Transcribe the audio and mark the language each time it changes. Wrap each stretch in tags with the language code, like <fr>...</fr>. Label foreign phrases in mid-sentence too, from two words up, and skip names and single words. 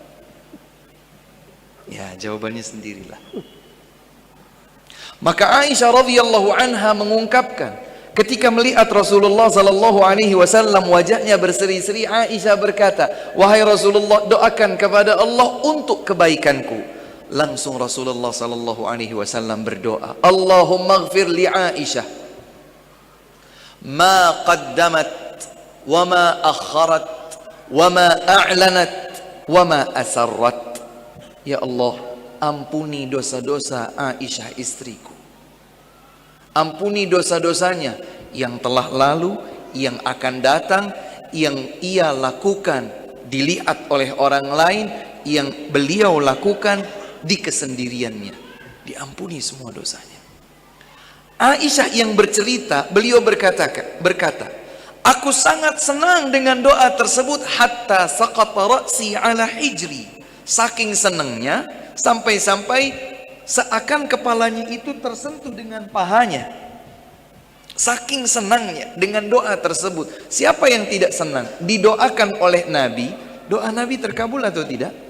<id>Ya, jawabannya sendirilah. Maka Aisyah</id> <ar>رضي الله عنها</ar> <id>mengungkapkan, ketika melihat Rasulullah</id> <ar>صلى الله عليه وسلم</ar> <id>wajahnya berseri-seri, Aisyah berkata, "Wahai Rasulullah, doakan kepada Allah untuk kebaikanku." Langsung Rasulullah</id> <ar>صلى الله عليه وسلم</ar> <id>berdoa,</id> <ar>"اللهم اغفر لعائشة ما قدمت وما أخرت وما أعلنت وما أسرت."</ar> <id>Ya Allah, ampuni dosa-dosa Aisyah istriku. Ampuni dosa-dosanya yang telah lalu, yang akan datang, yang ia lakukan dilihat oleh orang lain, yang beliau lakukan di kesendiriannya. Diampuni semua dosanya. Aisyah yang bercerita, beliau berkata, "Aku sangat senang dengan doa tersebut</id> <ar>حتى سقط رأسي على حجري."</ar> <id>Saking senangnya sampai-sampai seakan kepalanya itu tersentuh dengan pahanya. Saking senangnya dengan doa tersebut. Siapa yang tidak senang? Didoakan oleh Nabi, doa Nabi terkabul atau tidak?</id>